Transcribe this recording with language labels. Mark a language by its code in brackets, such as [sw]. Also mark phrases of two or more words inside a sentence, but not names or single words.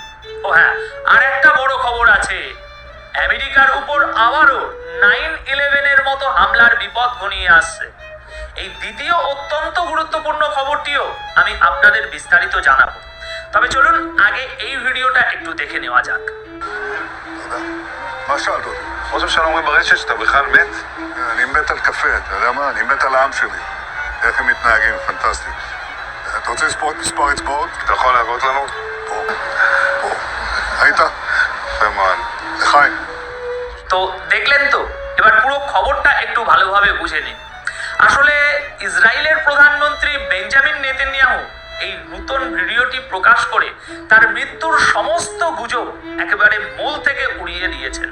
[bn] ও হ্যাঁ, আর একটা বড় খবর আছে, আমেরিকার উপর আবারও 9/11-এর মতো হামলার বিপদ ঘনিয়ে আসছে। এই দ্বিতীয় অত্যন্ত গুরুত্বপূর্ণ খবরটিও আমি আপনাদের বিস্তারিত জানাবো, তবে চলুন আগে এই ভিডিওটা একটু দেখে নেওয়া যাক। [he] מה שאלת אותי? חושב שאני אומרים ברשת שאתה בכלל מת? אני מת על קפה, אתה יודע מה? אני מת על העם שלי. איך הם מתנהגים, פנטסטי. אתה רוצה לספור את מספר אצבעות? אתה יכול להראות לנו? פה. פה. ראית? יפה מאוד. לחיים. [bn] তো দেখলেন তো, এবার পুরো খবরটা একটু ভালোভাবে বুঝে নিন। আসলে ইসরায়েলের প্রধানমন্ত্রী বেঞ্জামিন নেতানিয়াহু এই নতুন ভিডিওটি প্রকাশ করে তার মৃত্যুর সমস্ত গুজব একেবারে মূল থেকে উড়িয়ে দিয়েছেন।